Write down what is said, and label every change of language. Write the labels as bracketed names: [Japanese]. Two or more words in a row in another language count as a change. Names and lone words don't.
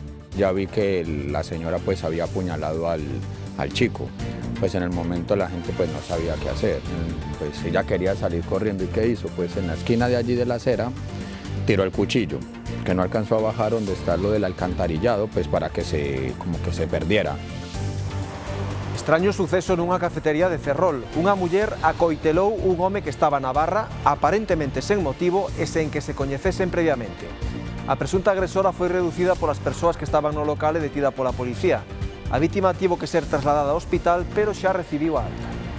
[Spanish] ya vi que la señora pues había apuñalado al chico. Pues en el momento la gente pues no sabía qué hacer, pues ella quería salir corriendo y ¿qué hizo? Pues en la esquina de allí de la acera tiró el cuchillo, que no alcanzó a bajar donde está lo del alcantarillado, pues para que como que se perdiera. [Galician] Extraño suceso nunha cafetería de Ferrol. Unha muller acoitelou un home que estaba na barra, aparentemente sen motivo e sen que se coñecesen previamente. A presunta agresora foi reducida polas persoas que estaban no local e detida pola policía. A vítima tivo que ser trasladada ao hospital, pero xa recibiu a alta.